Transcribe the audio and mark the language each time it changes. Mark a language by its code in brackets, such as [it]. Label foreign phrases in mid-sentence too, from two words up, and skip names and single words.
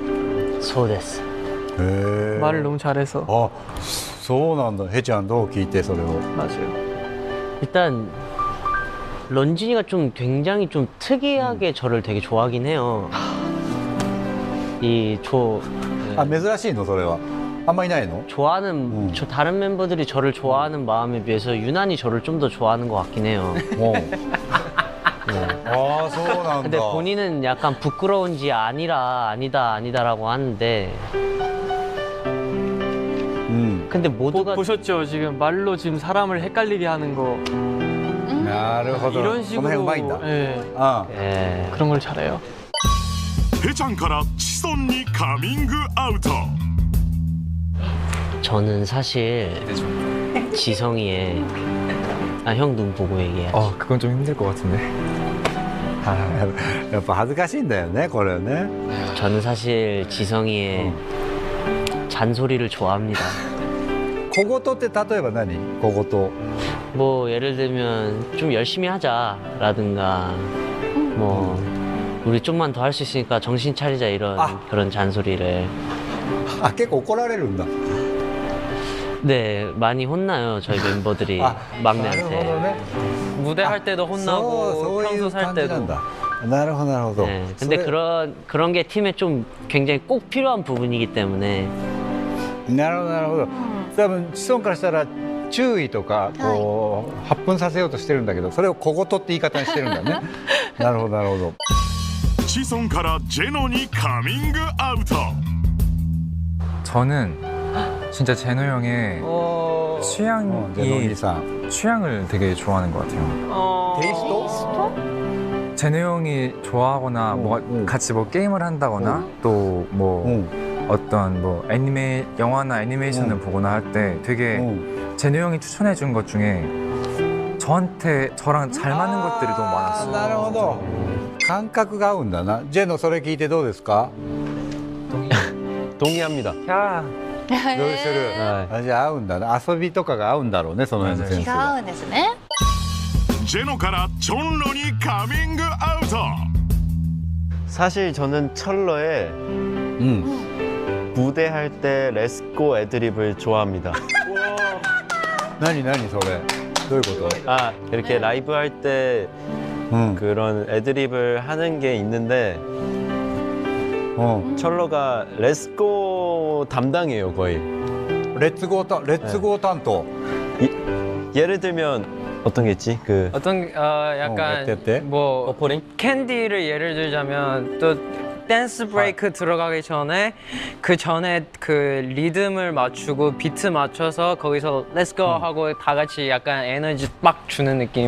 [ja] そうですへえ。 [ko] 말을 너무 잘해서. [ja] あ、そうなんだ。ヘちゃんどう聞いてそれを。 [ko] 맞아요. 일단 런쥔이가 좀 굉장히 좀 특이하게 저를 되게 좋아하긴 해요. 네. [ja] あ、珍しいのそれは。あんまいないの？ [ko] 좋아하는 저 다른 멤버들이 저를 좋아하는 마음에 비해서 유난히 저를 좀 더 좋아하는 것 같긴 해요. [ja] おうああ、そうなんだ。 [ko] 근데 본인은 약간 부끄러운지 아니다라고 하는데 [ja] うん。 [ko] 근데 모두가 보셨죠? 지금 말로 지금 사람을 헷갈리게 하는 거 [ja] なるほど。 [ko] 이런 [ja] この辺う [ko] 식으로 [ja] まいんだ。 [ko] 예, [ja] あ [ko] 예. 그런 걸 잘해요. [ja] ヘちゃんからチソンにカミングアウト。 [ko] 저는 사실 지성이의 형 눈 보고 얘기해야지. 그건 좀 힘들 것 같은데. [ja] やっぱ恥ずかしいんだよねこれね。 [ko] 저는 사실 지성이의 잔소리를 좋아합니다. [ja] 小言って例えば何？小言。 [ko] 뭐 예를 들면 좀 열심히 하자라든가 뭐 우리 좀만 더 할 수 있으니까 정신 차리자 이런 그런 잔소리를. [ja] あ、結構怒られるんだ。 [ko] 네, 많이 혼나요 저희 멤버들이 막내한테. [ja] なるほどね。 [ko] 무대할 때도 혼나고 [ja] そういう [ko] 평소 살 [ja] 感じな [ko] 때도. [ja] んだ。なるほどなるほど。 [ko] 네, 근데 [ja] それ [ko] 그런 게 팀에 좀 굉장히 꼭 필요한 부분이기 때문에. [ja] なるほどなるほど。多分子孫からしたら注意とかこう発奮させようとしてるんだけど、それを小言って言い方にしてるんだね。なるほどなるほど。チソンからジェノにカミングアウト [ko] 저는 진짜 제노 형의 취향이 [ja] じゃあ野木さん。 [ko] 취향을 되게 좋아하는 것 같아요. [ja] テイスト？ [ko] 제노 형이 좋아하거나 뭐 같이 뭐 게임을 한다거나 또 뭐 어떤 뭐 영화나 애니메이션을 보거나 할 때 되게 제노 형이 추천해 준 것 중에 저랑 잘 맞는 것들이 너무 많았어요. [ja] なるほど。感覚が合うんだな。ジェノそれ聞いてどうですか？ [ko] 동의합니다. [ja] どうする？あ、じゃあ合うんだな。遊びとかが合うんだろうね、その辺のセン気スが。が合うんですね。ジェノからチョンロにカミングアウト [ko] 사실 저는 철러의 [ja] うん。 [ko] 무대할 때 레츠고 애드립을 좋아합니다. [ja] 何それ？どういうこと？ [ko] 아, 이렇게 라이브 할 때 [ja] うん。 [ko] 그런 애드립을 하는 게 있는데 [ja] うん。 [ko] 철러가 레츠고 담당이에요, 거의. [ja] レッツゴー担当。 [ko] 예를 들면 어떤 게 있지? 그 어떤 약간 어때? 뭐 캔디를 예를 들자면 또 댄스 브레이크 들어가기 전에 그 리듬을 맞추고 비트 맞춰서 거기서 [en] Let's go [ko] 하고 다 같이 약간 에너지 막 주는 느낌.